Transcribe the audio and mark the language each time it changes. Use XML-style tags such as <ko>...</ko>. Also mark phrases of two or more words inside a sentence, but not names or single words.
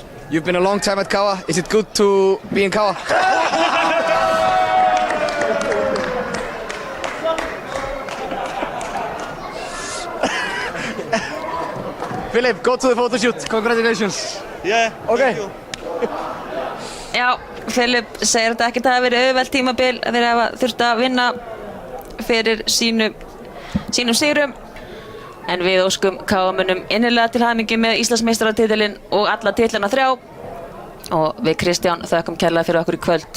<en>You've been a long time at Kawa. Is it good to be in Kawa? Philip, go to the photo shoot. Congratulations. Yeah, Okay. thank you.</en> <is>Já, Philip segir þetta ekkert hafa verið auðvelt tímabil að þeir hafa þurft að vinna fyrir sínum sigrum. En við óskum KA-mönnum innilega til hamingju með Íslandsmeistaratitilinn og alla titlana 3. Og við Kristján þökkum kærlega fyrir okkur í kvöld.</is>